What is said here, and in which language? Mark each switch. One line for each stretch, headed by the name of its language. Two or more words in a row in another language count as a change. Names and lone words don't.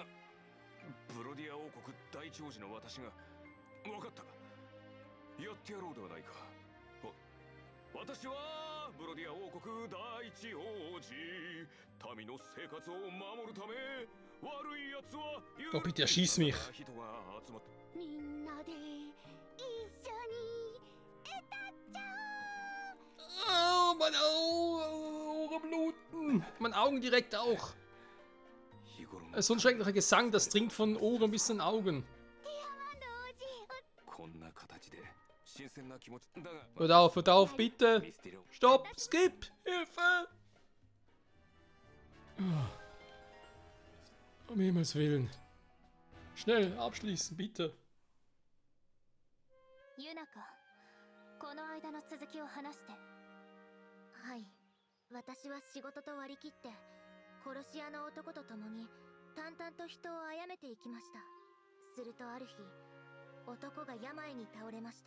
Japanese: ブロディア王国第一王子の私が。分かった。やってやろうではないか。私はブロディア王国第一王子。民の生活を守るため悪い奴は
German: Oh, bitte erschieß mich.
Japanese: みんなで一緒に歌っちゃおう。
German: Oh, meine Augen bluten. Meine Augen direkt auch. So ein schrecklicher Gesang, das dringt von Ohren bis zu den Augen. Hört auf, bitte. Stopp, skip, Hilfe. Um Himmels Willen. Schnell, abschließen, bitte.
Japanese: ユナカ、この間の続きを話して。はい、私は仕事と割り切って殺し屋の男と共に淡々と人を殺めていきました。するとある日、男が病に倒れました。